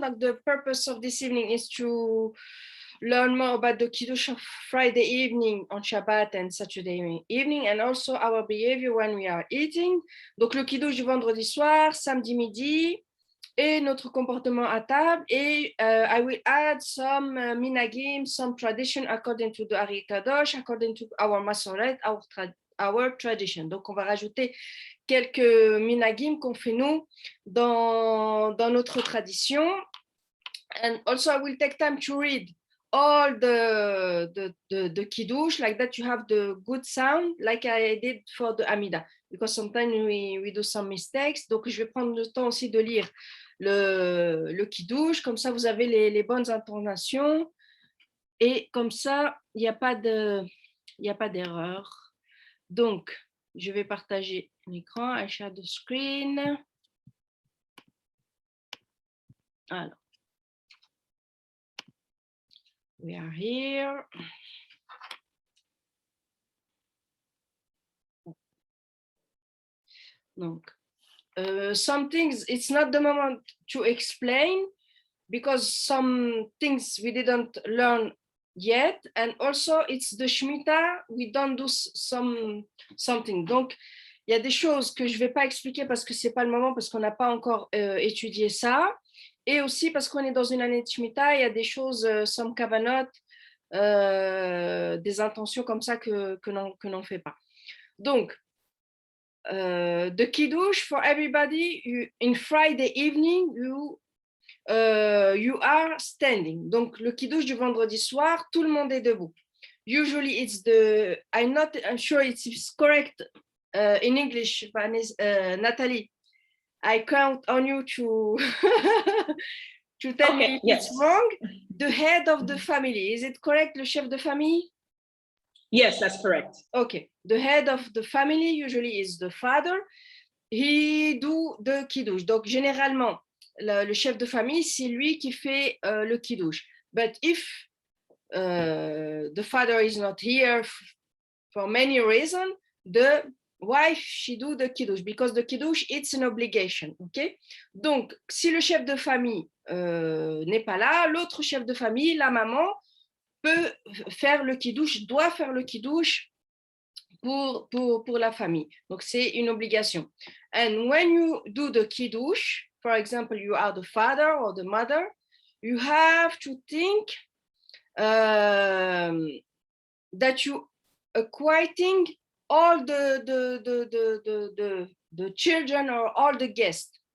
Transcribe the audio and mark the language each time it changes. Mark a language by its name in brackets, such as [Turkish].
[English] Donc, the purpose of this evening is to learn more about the Kiddush of Friday evening on Shabbat and Saturday evening, and also our behavior when we are eating. [French] Donc, le Kiddush du vendredi soir, samedi midi, et notre comportement à table. [English] Et I will add some minagim, some tradition according to the Ari Kadosh, according to our Masoret, our tradition. [French] Donc, on va rajouter quelques minagim qu'on fait nous dans notre tradition. [English] And also I will take time to read all the kiddush, like that you have the good sound, like I did for the Amida, because sometimes we do some mistakes. [French] Donc je vais prendre le temps aussi de lire le kiddush, comme ça vous avez les bonnes intonations, et comme ça il n'y a pas d'erreur. Donc je vais partager l'écran. [English] I share the screen. Alors, we are here. Donc, some things, it's not the moment to explain because some things we didn't learn yet, and also it's the Shemitah, we don't do something. [French] Donc, il y a des choses que je ne vais pas expliquer parce que ce n'est pas le moment, parce qu'on n'a pas encore étudié ça. Et aussi parce qu'on est dans une année de Shemitah, il y a des choses, [English] some kavanot, [French] des intentions comme ça que l'on fait pas. [English] Donc, the Kiddush for everybody, in Friday evening, you are standing. [French] Donc, le Kiddush du vendredi soir, tout le monde est debout. [English] Usually it's I'm not sure it's correct in English, Nathalie. I count on you to to tell me if it's wrong. The head of the family, is it correct, [French] le chef de famille? [English] Yes, that's correct. Okay, the head of the family usually is the father. He do the kiddush. [French] Donc généralement, le chef de famille, c'est lui qui fait le kiddush. [English] But if the father is not here for many reasons, the wife, she do the kiddush, because the kiddush, it's an obligation, ok? [French] Donc, si le chef de famille n'est pas là, l'autre chef de famille, la maman, peut faire le kiddush, doit faire le kiddush pour la famille. Donc, c'est une obligation. [English] And when you do the kiddush, for example, you are the father or the mother, you have to think that you are quieting all the children or all the guests.